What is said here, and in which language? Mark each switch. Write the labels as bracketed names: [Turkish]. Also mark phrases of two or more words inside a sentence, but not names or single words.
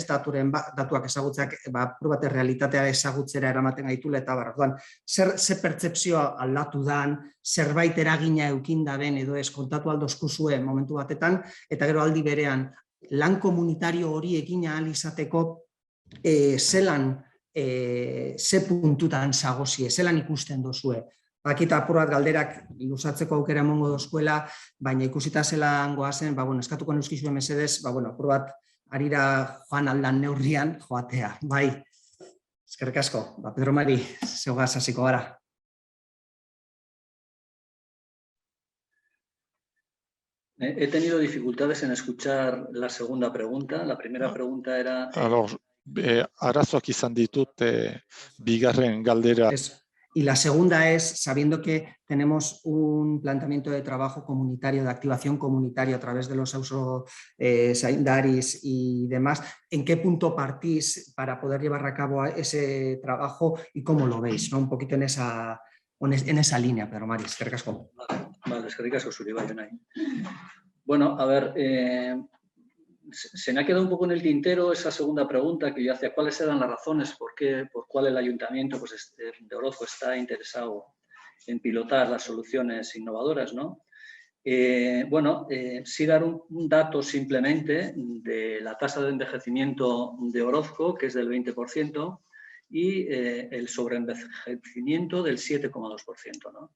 [Basque] Datuak ezagutzeak, bat realitatea ezagutzera eramaten gaitula, eta orduan, ze pertzepzioa aldatu dan, zerbait eragina eukin daben edo ez kontatu aldozkuzue momentu batetan, eta gero aldi berean, lan komunitario hori egin ahal izateko zelan, ze puntutan zagozie, zelan ikusten dozue. Bakita apur bat galderak luzatzeko aukera emongo dozkuela, baina ikusita zelan goazen, eskatuko neuskizuen mesedez, apur bat arira joan aldan neurrian joatea. Bai, eskerrik asko. Pedro Mari, zeugaz hasiko gara. [Spanish] He tenido dificultades en escuchar la segunda pregunta. La primera pregunta era... [Basque] Arazoak izan ditut bigarren galdera. [Spanish] Y la segunda es, sabiendo que tenemos un planteamiento de trabajo comunitario, de activación comunitaria a través de los zaindaris y demás, ¿en qué punto partís para poder llevar a cabo ese trabajo y cómo lo veis? ¿No? Un poquito en esa línea, Pedro Mari. [Basque] Eskerrik asko. Vale, eskerrik asko zuri bai honai. [Spanish] Bueno, a ver, se me ha quedado un poco en el tintero esa segunda pregunta que yo hacía, ¿cuáles eran las razones por cuál el ayuntamiento de Orozco está interesado en pilotar las soluciones innovadoras, ¿no? Sí dar un dato simplemente de la tasa de envejecimiento de Orozco, que es del 20%, y el sobreenvejecimiento del 7,2%, ¿no?